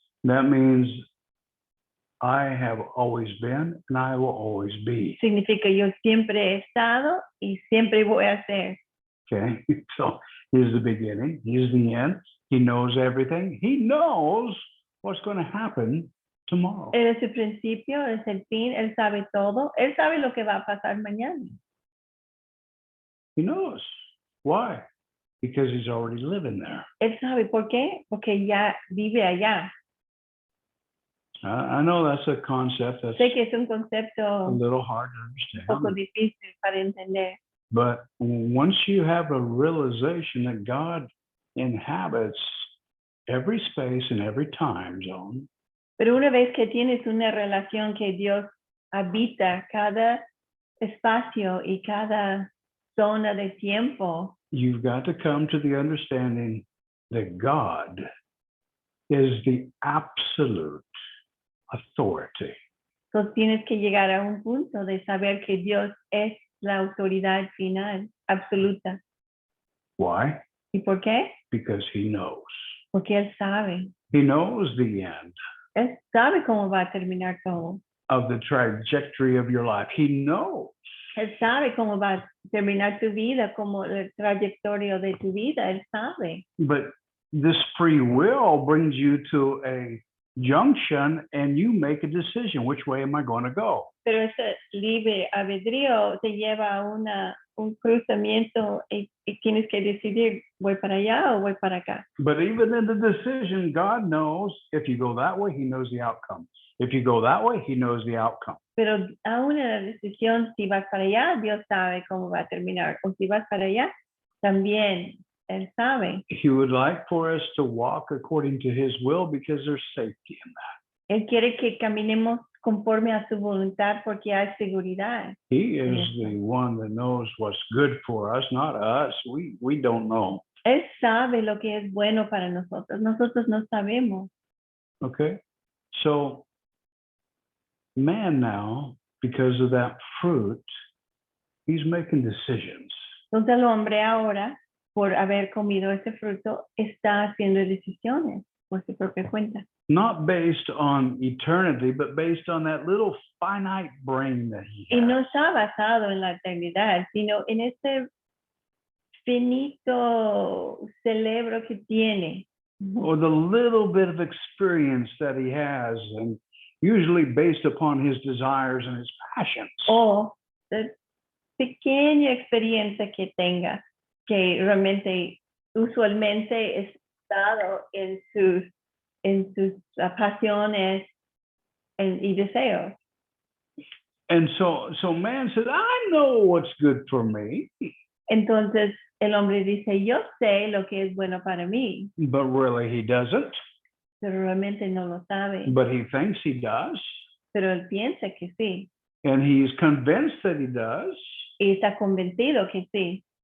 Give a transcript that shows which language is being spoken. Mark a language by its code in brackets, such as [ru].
[en] That means I have always been and I will always be. [es] Significa yo siempre he estado y siempre voy a ser. [en] Okay. So he's the beginning, he's the end, he knows everything, he knows what's going to happen tomorrow. [es] Él es el principio, es el fin, él sabe todo, él sabe lo que va a pasar mañana. [en] He knows. Why? Because he's already living there. [es] Él sabe por qué, porque ya vive allá. [en] I know that's a concept that's [es] Sé que es un [en] a [es] concepto [en] little hard to [es] un poco [en] understand. [es] difícil para entender. [en] But once you have a realization that God inhabits every space and every time zone, [es] Pero una vez que tienes una relación que Dios habita cada espacio y cada zona de tiempo, [en] you've got to come to the understanding that God is the absolute authority. [es] entonces tienes que llegar a un punto de saber que Dios es la autoridad final, absoluta. [en] Why? [es] ¿Y por qué? [en] Because he knows. [es] Porque Él sabe. [en] He knows the end [es] Él sabe cómo va a terminar todo. [en] of the trajectory of your life. He knows. [es] Él sabe cómo va a terminar tu vida, como el trayectoria de tu vida. Él sabe. [en] But this free will brings you to a junction and you make a decision. Which way am I going to go? [es] Pero ese libre albedrío te lleva a una un cruzamiento y tienes que decidir, voy para allá o voy para acá. [en] But even in the decision, God knows if you go that way, he knows the outcome. If you go that way, he knows the outcome. [es] Pero aún en la decisión, si vas para allá, Dios sabe cómo va a terminar. O si vas para allá, también Él sabe. [en] He would like for us to walk according to his will because there's safety in that. [es] Él quiere que caminemos conforme a su voluntad porque hay seguridad. [en] He is Yes. the one that knows what's good for us, not us. We don't know. [es] Él sabe lo que es bueno para nosotros. Nosotros no sabemos. [en] Okay? So, man now, because of that fruit, he's making decisions. [es] Entonces el hombre ahora, por haber comido ese fruto, está haciendo decisiones por su propia cuenta. [en] Not based on eternity, but based on that little finite brain that he [es] Y no [en] has. [es] está basado en la eternidad, sino en ese finito cerebro que tiene. [en] Or the little bit of experience that he has, and usually based upon his desires and his passions. [es] O la pequeña experiencia que tenga, que realmente usualmente es basado en sus pasiones y deseos. [en] And so man said, I know what's good for me, [es] Entonces el hombre dice, yo sé lo que es bueno para mí, [en] but really he doesn't. [es] pero realmente no lo sabe. [en] But he thinks he does, [es] Pero él piensa que sí, [en] and he's convinced that he does, [es] y está convencido que sí,